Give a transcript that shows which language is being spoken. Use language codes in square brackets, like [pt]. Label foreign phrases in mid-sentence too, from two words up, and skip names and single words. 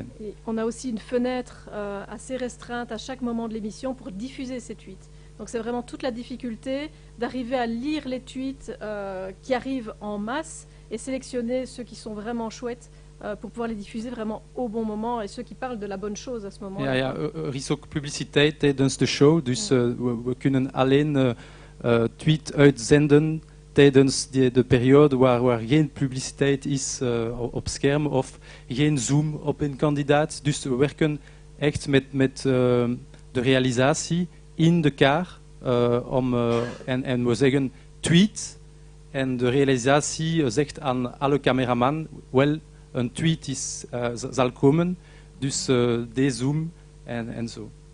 [fr] Et on a aussi une fenêtre assez restreinte à chaque moment de l'émission pour diffuser ces tweets. Donc c'est vraiment toute la difficulté d'arriver à lire les tweets qui arrivent en masse et sélectionner ceux qui sont vraiment chouettes pour pouvoir les diffuser vraiment au bon moment, et ceux qui parlent de la bonne chose à ce moment-là. [nl] Ja, er is ook publiciteit tijdens de show, dus we kunnen alleen tweet uitzenden tijdens de periode waar geen publiciteit is op scherm of geen zoom op een kandidaat. Dus we werken echt met de realisatie in de kaart en we zeggen tweet, en de realisatie zegt aan alle cameraman wel een tweet zal komen, dus dezoom en zo.